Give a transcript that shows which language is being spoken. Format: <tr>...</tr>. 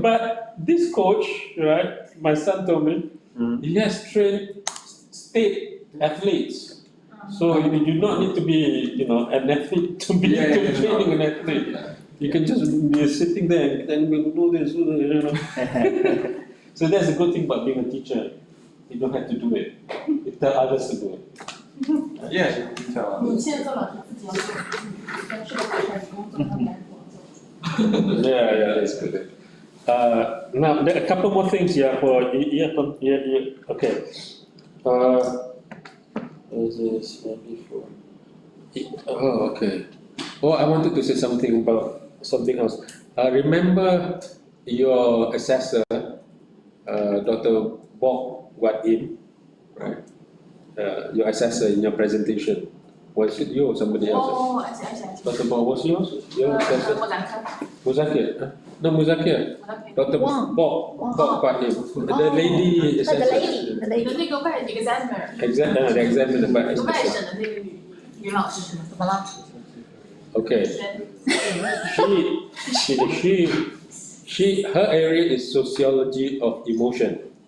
<en>but this coach, right, my son told me, he has trained state athletes. So you do not need to be, an athlete to be training an athlete. You can just be sitting there and then we'll do this, So that's the good thing about being a teacher. You don't have to do it. You tell others to do it. Yeah, you can tell.</en> <zh>你现在做老师自己要做，但是个好事，不用做他们来做。</zh> <en>Yeah, that's good. Now, there are a couple more things here for okay. Is this before? Oh, okay. Oh, I wanted to say something about something else. Remember your assessor, Dr. Bok Wadim, right? Your assessor in your presentation. Was it you or somebody else? Oh, I see. Dr. Bok was yours? Your assessor? Muzakir? No, Muzakir. Dr. Bok Wadim. The lady assessor. The</en> <zh>那个外</zh> <en>examiner， the examiner, but</en> <zh>外省的那个女老师是吗？怎么了？</zh> <en>Okay. Her area is sociology of emotion.</en>